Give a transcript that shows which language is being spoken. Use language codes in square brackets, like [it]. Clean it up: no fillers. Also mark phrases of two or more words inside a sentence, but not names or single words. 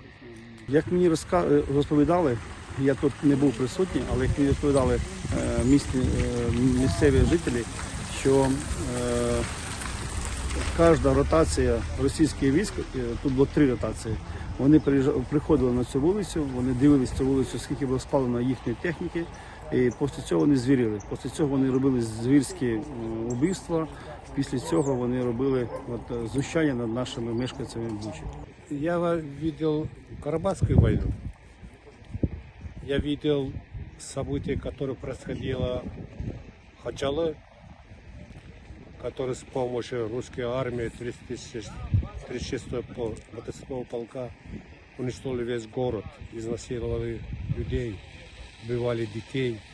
[uk] Як мені розповідали, я тут не був присутній, але як мені розповідали місцеві жителі, що кожна ротація російських військ, тут було 3 ротації, вони приходили на цю вулицю, вони дивилися цю вулицю, скільки було спалено їхньої техніки, і після цього вони звірили. Після цього вони робили звірські вбивства, після цього вони робили знущання над нашими мешканцями Бучі. [ru] Я видел Карабахскую войну. Я видел события, которые происходило в Хачалы, который с помощью русской армии 36-го мотоциклового полка уничтожили весь город, изнасиловали людей, убивали детей.